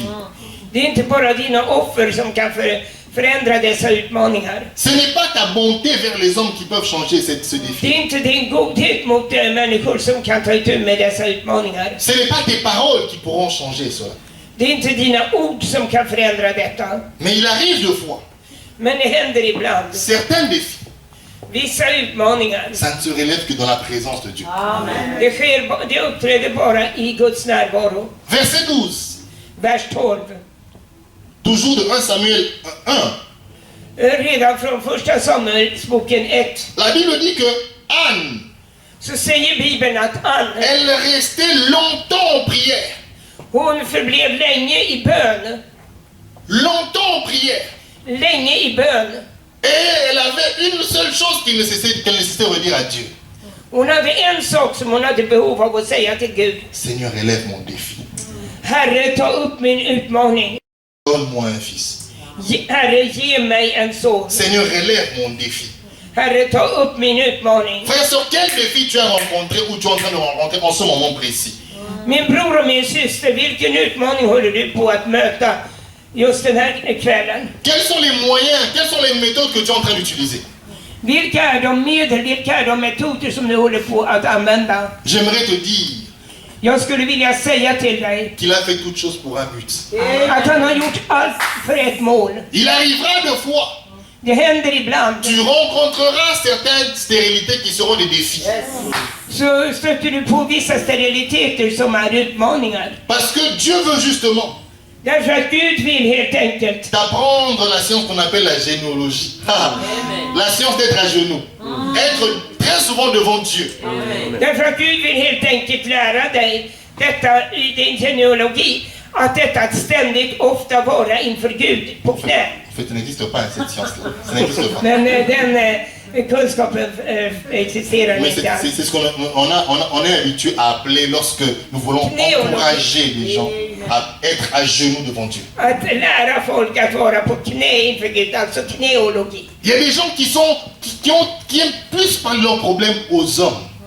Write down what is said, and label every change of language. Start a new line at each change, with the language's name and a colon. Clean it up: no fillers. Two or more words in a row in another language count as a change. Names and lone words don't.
Swedish: Det är inte bara dina offer som kan förändra dessa utmaningar.
French: Ce n'est pas ta bonté vers les hommes qui peuvent changer ce
Swedish: Det
French: défi.
Swedish: är inte din godhet mot människor som kan ta itu med dessa utmaningar.
French: Ce n'est pas tes paroles qui pourront changer cela.
Swedish: Det är inte dina ord som kan förändra detta.
French: Mais il arrive de fois,
Swedish: Men det händer ibland.
French: certains défis,
Swedish: Vissa utmaningar,
French: ça ne se relève que dans la présence de Dieu.
Swedish: det uppträder bara i Guds närvaro.
French: Verset 12,
Swedish: Vers 12.
French: toujours de 1 Samuel 1.
Swedish: Redan från första Samuelsboken 1
French: La Bible dit que Anne,
Swedish: så säger Bibeln att Ann,
French: elle restait longtemps en prière.
Swedish: hon förblev länge i bön.
French: Longtemps en prière.
Swedish: Länge i bön.
French: Et elle avait une seule chose qu'elle nécessitait redire à Dieu.
Swedish: Hon hade en sak som hon hade behov av att säga till Gud.
French: Seigneur, relève mon défi.
Swedish: Herre, ta upp min utmaning.
French: Donne-moi un fils.
Swedish: Herre, ge mig en son.
French: Seigneur, relève mon défi.
Swedish: Herre, ta upp min utmaning.
French: Frère, sur quel défi tu as rencontré ou tu es en train de rencontrer en ce moment précis?
Swedish: Min bror och min syster, vilken utmaning håller du på att möta just den här kvällen?
French: Quels sont les moyens, quelles sont les méthodes que tu es en train d'utiliser?
Swedish: Vilka är de medel, vilka är de metoder som du håller på att använda?
French: J'aimerais te dire
Swedish: Jag skulle vilja säga till dig
French: qu'il a fait toutes choses pour un but.
Swedish: att han har gjort allt för ett mål.
French: Il arrivera de fois,
Swedish: Det händer ibland.
French: tu rencontreras certaines stérilités qui seront des défis.
Swedish: Så stöter du på vissa steriliteter som är utmaningar.
French: Parce que Dieu veut justement
Swedish: Därför att Gud vill helt enkelt
French: t'apprendre la science qu'on appelle la généalogie. La science d'être à genoux. Être très souvent devant Dieu.
Swedish: Därför att Gud vill helt enkelt lära dig detta i din genealogi, att detta att ständigt ofta vara inför Gud på knä.
French: En fait, ça n'existe pas cette science-là. Ça n'existe pas.
Swedish: Men den kunskapen existerar
French: Mais
Swedish: inte alls.
French: c'est ce qu'on est habitué à appeler lorsque nous voulons encourager les gens à être à genoux devant Dieu.
Swedish: Att lära folk att vara på knä inför Gud, alltså knäologi.
French: Il y a des gens qui aiment plus parler leurs problèmes aux hommes.